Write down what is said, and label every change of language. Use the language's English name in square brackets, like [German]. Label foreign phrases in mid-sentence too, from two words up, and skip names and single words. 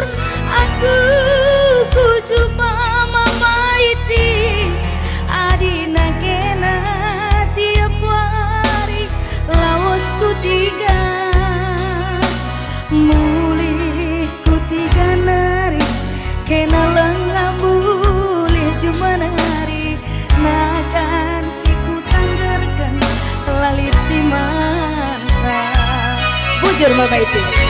[Batak Karo] aku cuma mamaiti adina kena tiap hari lawas ku tiga mulih ku tiga nari kena lengah mulih cuma nari nakan si ku tanggarkan lalit si mansa Bujur mama itu